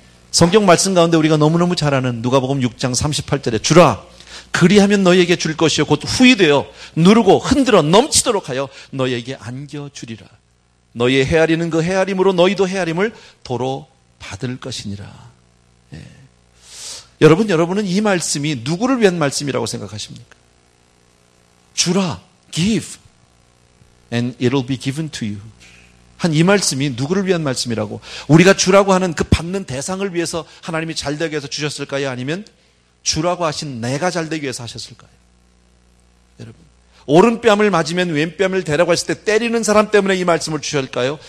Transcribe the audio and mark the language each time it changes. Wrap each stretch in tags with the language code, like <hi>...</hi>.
<ko>성경 말씀 가운데 우리가 너무너무 잘 아는 누가복음 6장 38절에 주라, 그리하면 너희에게 줄 것이요 곧 후히되어 누르고 흔들어 넘치도록 하여 너희에게 안겨주리라. 너희의 헤아리는 그 헤아림으로 너희도 헤아림을 도로 받을 것이니라. 예. 여러분은 이 말씀이 누구를 위한 말씀이라고 생각하십니까? 주라,</ko> <en>give, and it'll be given to you.</en> <ko>한 이 말씀이 누구를 위한 말씀이라고, 우리가 주라고 하는 그 받는 대상을 위해서 하나님이 잘되게 해서 주셨을까요? 아니면 주라고 하신 내가 잘되기 위해서 하셨을까요? 여러분, 오른뺨을 맞으면 왼뺨을 대라고 했을 때 때리는 사람 때문에 이 말씀을 주셨을까요?</ko>